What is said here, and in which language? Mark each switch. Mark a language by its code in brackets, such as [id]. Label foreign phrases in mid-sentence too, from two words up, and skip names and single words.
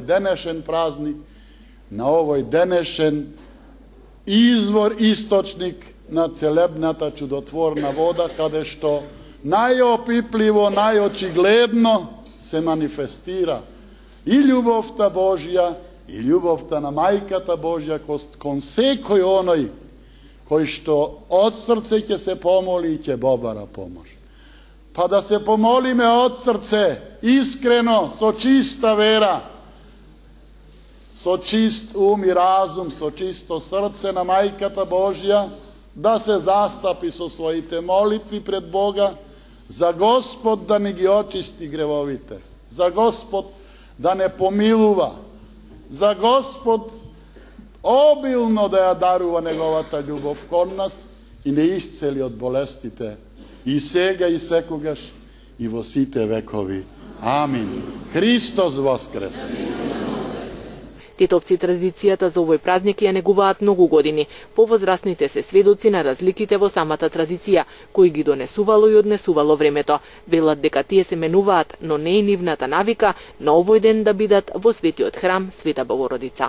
[mk] денешен празник, на овој денешен извор, источник на целебната чудотворна вода, каде што најопипливо, најочигледно се манифестира и љубовта Божја, и љубовта на Мајката Божја кон секој оној кој што од срце ќе се помоли и ќе побара помош. па да се помолиме од срце, искрено, со чиста вера, со чист ум и разум, со чисто срце на Мајката Божја, да се застапи со својите молитви пред Бога, за Господ да не ги очисти гревовите, за Господ да не помилува, за Господ обилно да ја дарува неговата љубов код нас и не исцели од болестите и сега и секогаш и восите векови. Амин. Христос воскресе! Тетовци традицијата за овој празник ја негуваат многу години. Повозрасните се сведоци на разликите во самата традиција, кои ги донесувало и однесувало времето. Велат дека тие се менуваат, но не и нивната навика на овој ден да бидат во светиот храм Света Богородица.